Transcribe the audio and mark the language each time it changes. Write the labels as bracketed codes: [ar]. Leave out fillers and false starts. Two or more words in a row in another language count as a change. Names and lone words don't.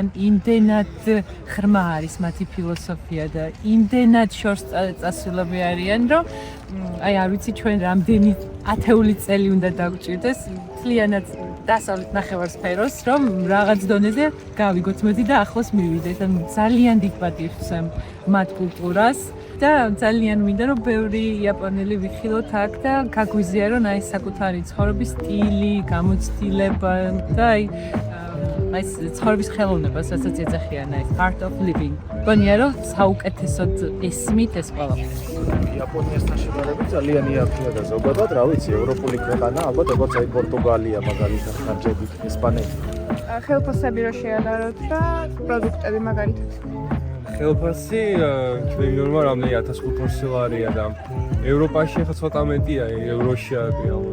[ka] იმდენად ღრმა არის მათი ფილოსოფია და იმდენად შორს წასულები არიან, რომ აი არ ვიცი ჩვენ რამდენი ათეული წელი უნდა დაგვჭირდეს მთლიანად დასავლეთ ნახევარსფეროს, რომ რაღაც დონეზე გავიგოთ მეტი და ახლოს მივიდეთ. ან ძალიან დიდ პატივს ვცემ მათ კულტურას. და ძალიან მინდა რომ ბევრი იაპონელი ვიხილოთ აქ და გაგვიზია რომ აი საკუთარი ცხოვრების სტილი, გამოცდილება და აი ცხოვრების ხელოვნება, რასაც ეძახიან აი [en] art of living. [ka] გონია რომ საუკეთესოდ ესმით ეს ყველაფერი. იაპონიასთან შედარებით ძალიან იაფია და ზოგადად, რა ვიცი, ევროპული ქვეყანა, ალბათ როგორც აი პორტუგალია მაგალითად, ხარჯებით, ესპანეთი. ხელფასები რო შეადაროთ და პროდუქტები მაგალითად. ხელფასი ჩვენი ნორმა რამდენი 1500 ლარია და ევროპაში ახლა ცოტა მეტია, ევროში არის ალბათ.